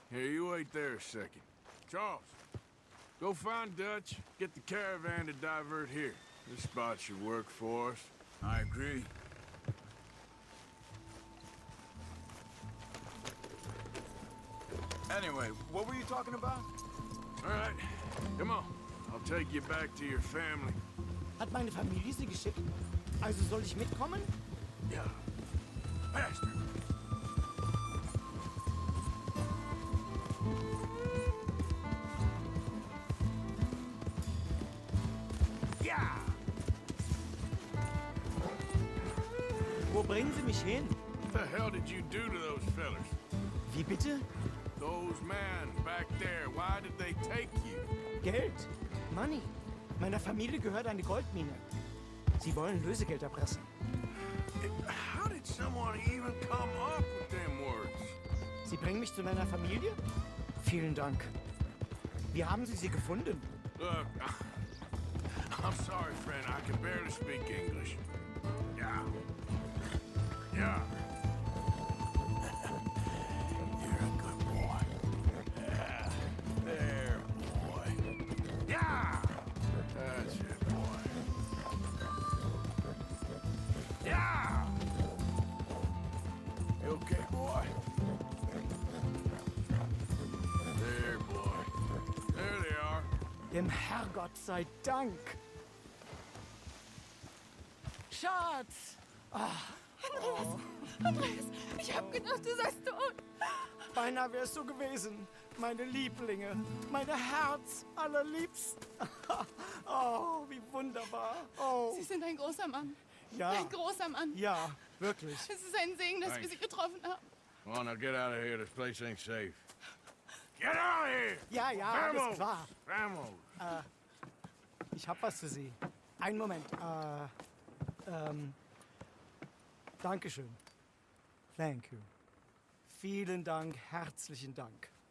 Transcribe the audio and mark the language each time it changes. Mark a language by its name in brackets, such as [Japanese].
[English] Here, you wait there a second. Charles, go find Dutch, get the caravan to divert here. This spot should work for us. I agree. Anyway, what were you talking about? All right, come on. I'll take you back to your family. [German] Hat meine Familie Sie geschickt? Also soll ich mitkommen? [English] Yeah. Faster. [German] Ja! Wo bringen Sie mich hin? [English] What the hell did you do to those fellers? [German] Wie bitte? [English] Those men back there, why did they take you? [German] Geld. Money. Meiner Familie gehört eine Goldmine. Sie wollen Lösegeld erpressen. [English] How did someone even come up with them words? [German] Sie bringen mich zu meiner Familie? Vielen Dank. Wie haben Sie sie gefunden? [English] Look, I'm sorry, friend. I can barely speak English. Yeah. Yeah. You're a good boy. Yeah. There, boy. Yeah. That's it, boy. Yeah. You okay, boy? There, boy. There they are. [German] Dem Herrgott sei Dank. Schatz! Andreas, ich hab gedacht, du seist tot. Beinahe wärst du gewesen. Meine Lieblinge. Meine Herz allerliebsten. Oh, wie wunderbar. Oh, Sie sind ein großer Mann. ja. Ein großer Mann. Ja, wirklich. Es ist ein Segen, dass wir [English] Thanks. [German] Sie getroffen haben. [English] Come on, now get out of here. This place ain't safe. Get out of here! [German] Ja, ja, alles klar. [Spanish] Vamos! [German] Ich hab was für Sie. Einen Moment. Dankeschön. [English] Thank you. [German] Vielen Dank, herzlichen Dank.